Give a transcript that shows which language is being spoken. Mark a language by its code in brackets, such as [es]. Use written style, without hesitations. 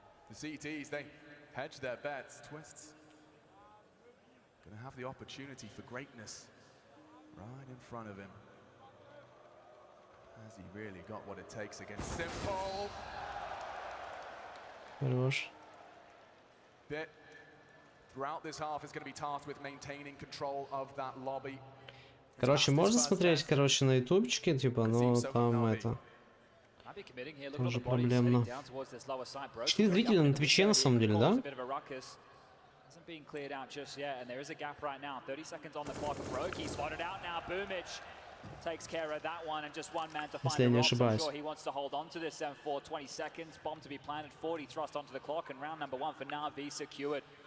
[en] The CTs, they hedge their bets. Twists gonna have the opportunity for greatness right in front of him. Has he really got what it takes against Simple? [ru] Хорош. Bit throughout this half is going to be tasked with maintaining control of that lobby. Короче, можно смотреть, короче, на ютубчике, типа, но там это... Тоже проблемно. 4 зрителя на Твиче, на самом деле, да? [en] Being cleared out just yet, and there is a gap right now. 30 seconds on the clock. Roki spotted out now. Boomich takes care of that one, and just one man to find a rock. I'm sure he wants to hold on to this for 20 seconds. Bomb to be planted. 40 thrust onto the clock, and round number 1 for NaVi secured.